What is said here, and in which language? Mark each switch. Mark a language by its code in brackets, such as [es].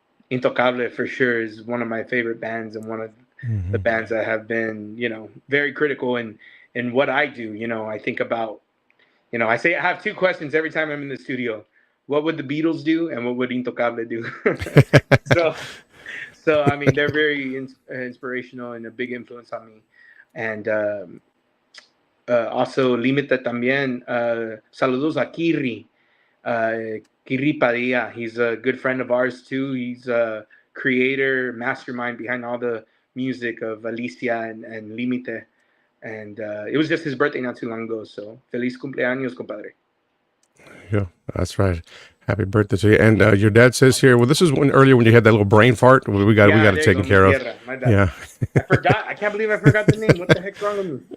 [en] Intocable for sure is one of my favorite bands, and one of the bands that have been, very critical in what I do. I think about, I say I have two questions every time I'm in the studio: what would the Beatles do, and what would Intocable do? so I mean, they're very inspirational and a big influence on me. And also Límite también. [es] Saludos a Kiri. Kiri Padilla. [en] He's a good friend of ours too. He's a creator, mastermind behind all the music of Alicia and Límite. And it was just his birthday not too long ago. [es] So feliz cumpleaños, compadre. [en] Yeah, that's right. Happy birthday to you. And your dad says here, well, this is earlier when you had that little brain fart. We got it taken care of. My bad. Yeah. I forgot. I can't believe I forgot the name. What the heck's wrong with me?